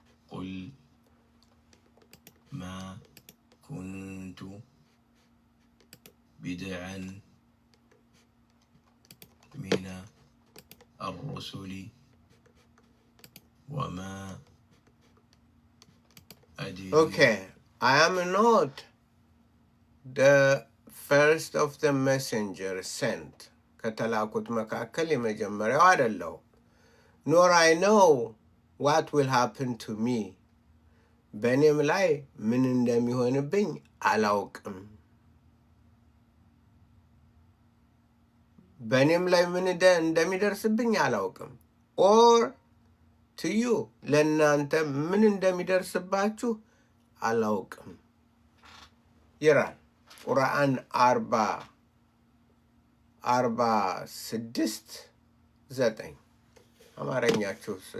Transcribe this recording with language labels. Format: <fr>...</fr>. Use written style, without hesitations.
<ar>قل ما كنت بدعا من الرسل وما أدري.</ar> <en>Okay, I am not the first of the messenger sent.</en> <am>ከተላኩት መካከል የመጀመሪያው አይደለሁ።</am> <en>Nor I know what will happen to me.</en> <am>በእኔም ላይ ምን እንደሚሆንብኝ አላውቅም። በእኔም ላይ ምን እንደሚደርስብኝ አላውቅም።</am> <en>ኦር ትዩ</en> <am>ለእናንተ ምን እንደሚደርስባችሁ አላውቅም ይላል ቁርአን 46:9 አማርኛችሁስ?</am>